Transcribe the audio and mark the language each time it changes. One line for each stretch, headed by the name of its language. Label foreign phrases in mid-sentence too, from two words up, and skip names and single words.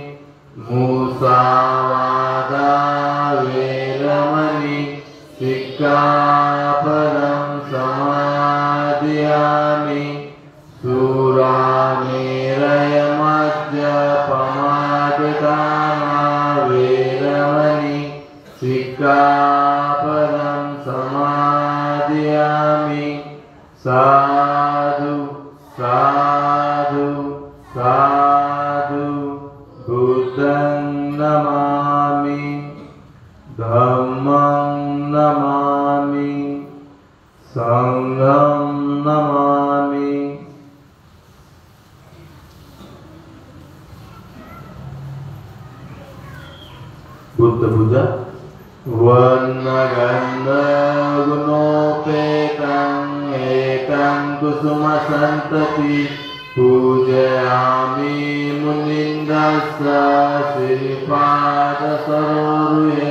Pali: मुसावादा वेरमणि सिक्खापदं समादयामि। सुरामेरयमद्यपमाददाना वेरमणि सिक्खापदं समादयामि। साधु साधु साधु। बुद्धं नमामि, धम्मं नमामि, संघं नमामि। बुद्ध पूजा। वर्णगन्धगुणोपेतं एकं कुसुमसन्तति पूजयामि मुनीन्द्रस्य श्रीपादसरोरुहे।